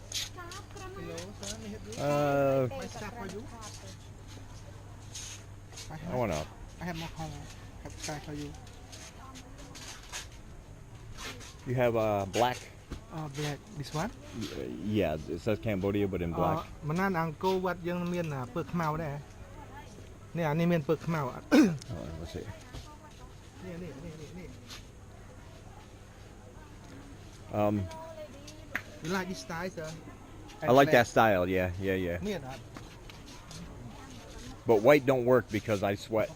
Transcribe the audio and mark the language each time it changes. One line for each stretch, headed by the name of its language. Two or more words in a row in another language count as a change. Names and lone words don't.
English: Hello, sir. May I help you? Uh, My stuff for you. I want to. I have more color. Have sky for you. You have black. Black. This one? Yeah, it says Cambodia, but in black.
Khmer: មិនណានអង្គរវត្តយើងមានពើខ្មៅដែរនេះអានេះមានពើខ្មៅ
English: Oh, let's see. នេះ You like this style, sir? I like that style. Yeah.
Khmer: មានអត់
English: But white don't work because I sweat.